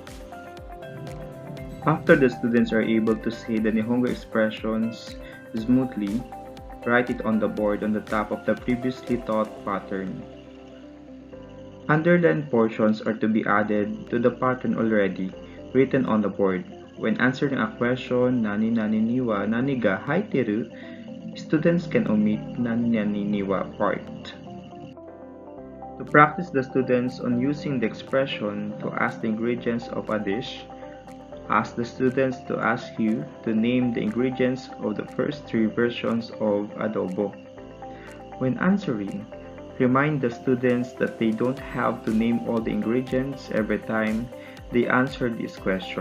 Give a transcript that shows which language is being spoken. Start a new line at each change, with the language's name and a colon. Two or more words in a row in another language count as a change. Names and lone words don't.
English: After the students are able to say the Nihongo expressions smoothly, write it on the board on the top of the previously taught pattern. Underlined portions are to be added to the pattern already written on the board. When answering a question,
Japanese: 何々には何が入ってる,
English: students can omit
Japanese: 何々には
English: part. To practice the students on using the expression to ask the ingredients of a dish, ask the students to ask you to name the ingredients of the first three versions of adobo. When answering, remind the students that they don't have to name all the ingredients every time they answer this question.